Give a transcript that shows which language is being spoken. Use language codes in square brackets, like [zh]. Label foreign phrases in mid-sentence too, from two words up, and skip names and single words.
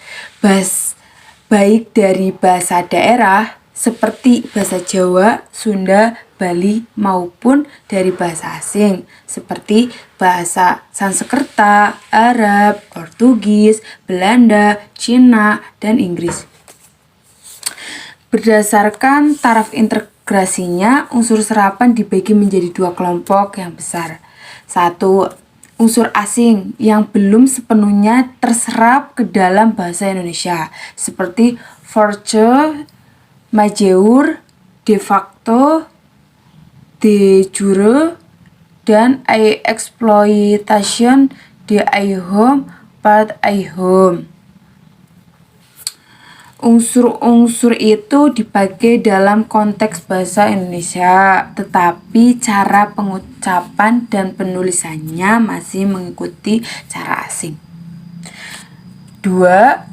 [id] Baik dari bahasa daerah seperti bahasa Jawa, Sunda, Bali maupun dari bahasa asing seperti bahasa Sanskerta, Arab, Portugis, Belanda, Cina, dan Inggris. Berdasarkan taraf integrasinya, unsur serapan dibagi menjadi 2 kelompok yang besar. 1. Unsur asing yang belum sepenuhnya terserap ke dalam bahasa Indonesia seperti [fr] force, majeur, [la] de facto, de jure, [id] dan [fr] exploitation de home, part home. [id] Unsur-unsur itu dipakai dalam konteks bahasa Indonesia, tetapi cara pengucapan dan penulisannya masih mengikuti cara asing. 2.